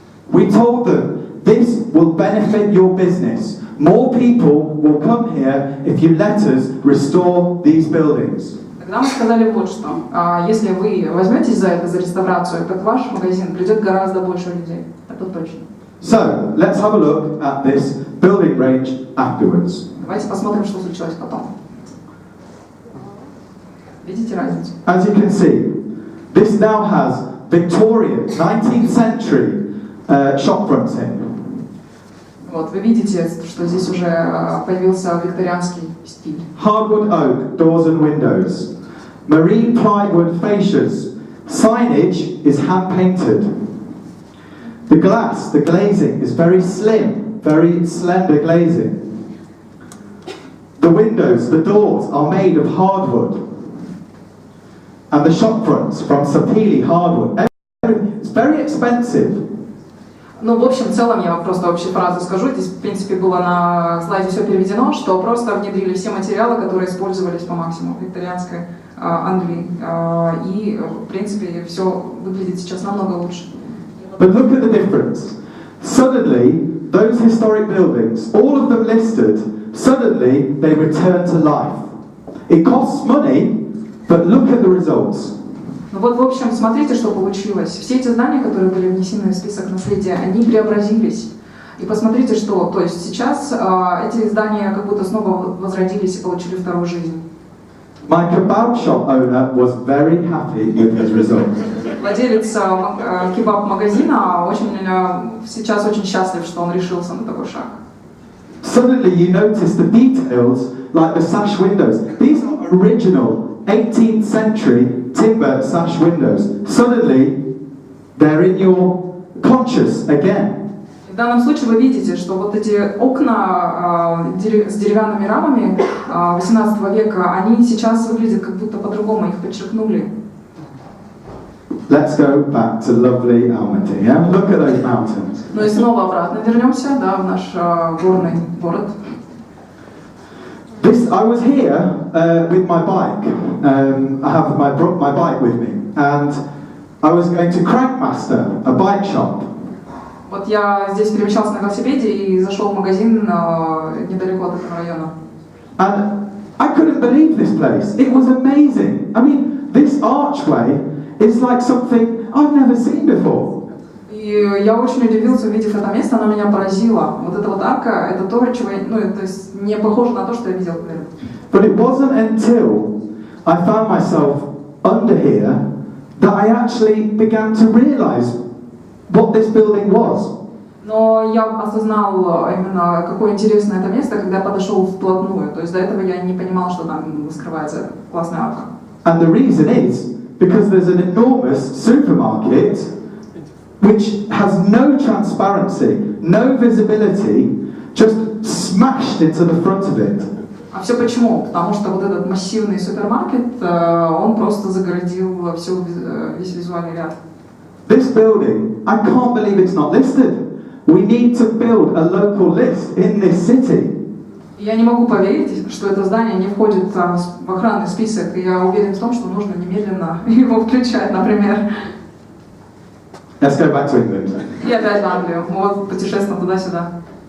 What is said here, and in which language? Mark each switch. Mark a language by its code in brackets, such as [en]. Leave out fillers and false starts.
[en] We told them, this will benefit your business. More people will come here if you let us restore these buildings. [ru] Тогда мы сказали вот что. Если вы возьметесь за это, за реставрацию, то в ваш магазин придет гораздо больше людей. Это точно. [en] So, let's have a look at this building range afterwards. [ru] Давайте посмотрим, что случилось потом. Видите разницу? [en] As you can see, this now has Victorian, 19th century shop fronting. [ru] Вот, вы видите, что здесь уже появился викторианский стиль. [en] Hardwood oak doors and windows. Marine plywood fascias. Signage is hand-painted. The glass, the glazing is very slim, very slender glazing. The windows, the doors are made of hardwood. And the shop fronts from Sapele hardwood. It's very expensive. [ru] Ну, в общем, в целом, я вам просто общую фразу скажу. Здесь, в принципе, было на слайде все переведено, что просто внедрили все материалы, которые использовались по максимуму в викторианской Англии. И, в принципе, все выглядит сейчас намного лучше. [en] But look at the difference. Suddenly, those historic buildings, all of them listed, suddenly they return to life. It costs money, but look at the results. [ru] Ну вот, в общем, смотрите, что получилось. Все эти здания, которые были внесены в список наследия, они преобразились. И посмотрите, что, то есть сейчас эти здания как будто снова возродились и получили вторую жизнь. [en] My kebab shop owner was very happy with his results. [ru] Владелец кебаб-магазина сейчас очень счастлив, что он решился на такой шаг. [en] Suddenly you notice the details, like the sash windows. These are original 18th century timber sash windows. Suddenly, they're in your conscious again. [ru] В данном случае вы видите, что вот эти окна с деревянными рамами 18 века, они сейчас выглядят как будто по-другому, их подчеркнули. [en] Let's go back to lovely Almaty. Yeah? Look at those mountains. [ru] Ну и снова обратно вернемся, да, в наш горный город. [en] I was here with my bike. I have my bike with me, and I was going to Crankmaster, a bike shop. [ru] Вот я здесь перемещался на велосипеде и зашел в магазин недалеко от этого района. [en] And I couldn't believe this place. It was amazing. I mean, this archway is like something I've never seen before. [ru] И я очень удивился, увидев это место, оно меня поразило. Вот эта вот арка, это то, чего, то есть не похоже на то, что я видел. [en] But it wasn't until I found myself under here that I actually began to realize what this building was. [ru] Но я осознал именно, какое интересное это место, когда я подошел вплотную. То есть до этого я не понимал, что там скрывается классная арка. [en] And the reason is because there's an enormous supermarket which has no transparency, no visibility, just smashed into the front of it. [ru] А все почему? Потому что вот этот массивный супермаркет, он просто загородил весь визуальный ряд. [en] This building, I can't believe it's not listed. We need to build a local list in this city. [ru] Я не могу поверить, что это здание не входит в охранный список, и я уверен в том, что нужно немедленно его включать, например. [en] Let's go back to England. [ru] И опять в Англию. Вот путешествуем туда-сюда.